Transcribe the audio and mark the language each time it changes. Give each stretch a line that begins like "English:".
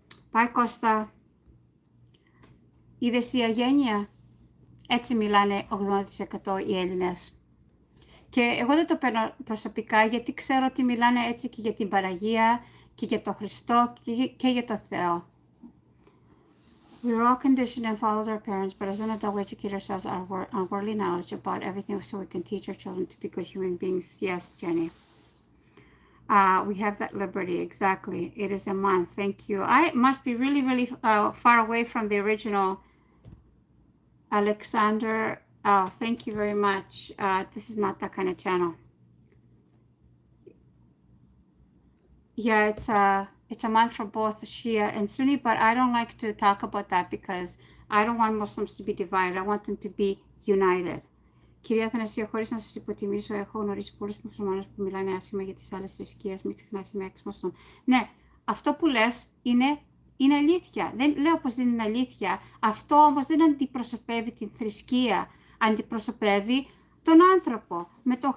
Greek: Πάει Κώστα. Είδες η αγένεια. Έτσι μιλάνε 80% οι Έλληνες. Και εγώ δεν το παίρνω προσωπικά γιατί ξέρω ότι μιλάνε έτσι και για την Παναγία και για τον Χριστό και για τον Θεό.
English: We were all conditioned and followed our parents, but as an adult we educate ourselves on worldly knowledge about everything so we can teach our children to be good human beings. Yes, Jenny. We have that liberty, exactly. It is a month, thank you. I must be really, really far away from the original Alexander. Oh, thank you very much. This is not that kind of channel. Yeah, it's a month for both Shia and Sunni, but I don't like to talk about that because I don't want Muslims to be divided. I want them to be united.
Greek: Κυρία Αθανασία, χωρίς να σας υποτιμήσω, έχω γνωρίσει πολλούς μουσουλμάνους που μιλάνε άσχημα για τις άλλες θρησκείες, μην ξεχνάς, είμαι έξιμαστον. Ναι, αυτό που λες είναι αλήθεια. Δεν λέω πως δεν είναι αλήθεια. Αυτό όμως δεν αντιπροσωπεύει την θρησκεία. Αντιπροσωπεύει τον άνθρωπο. Με τον